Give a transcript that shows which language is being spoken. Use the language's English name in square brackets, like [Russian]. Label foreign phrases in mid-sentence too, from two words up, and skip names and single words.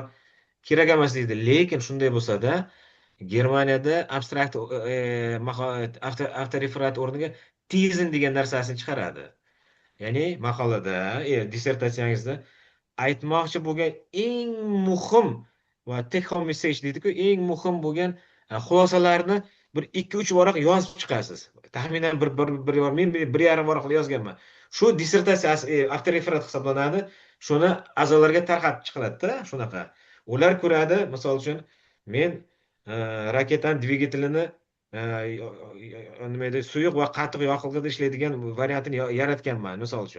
[Uzbek] Kerak emas deydi. Lekin shunday bo'lsa-da, Germaniyada abstrakt avtoreferat o'rniga tezin degan narsasini chiqaradi. Ya'ni maqolada, dissertatsiyangizda aytmoqchi bo'lgan eng muhim va [English] take home message [Uzbek] deydi-ku, eng muhim bo'lgan xulosalarni bir 2-3 varaq yozib chiqasiz. Taxminan men 1,5 varaq yozganman. Shu dissertatsiya avtoreferat hisoblanadi. Shuni a'zolarga tarqatib chiqiladi-da, shunaqa. Ular ko'radi, misol uchun men raketani dvigatelini nima edi, suyuq va qattiq yoqilg'ida ishlaydigan variantini yaratganman, misol uchun.